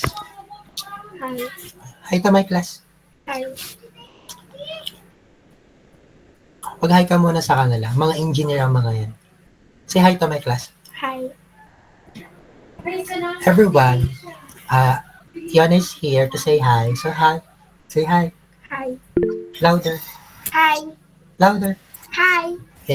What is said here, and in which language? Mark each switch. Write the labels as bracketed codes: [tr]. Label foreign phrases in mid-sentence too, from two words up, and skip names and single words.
[en] Hi. Hi to my class. Hi. [tl] Pag-hi ka muna sa kanila. Mga engineer ang mga yan. [en] Say hi to my class. Hi. Everyone, Fiona is here to say hi. So hi. Say hi. Hi. Louder. Hi. Louder. Hi. Okay.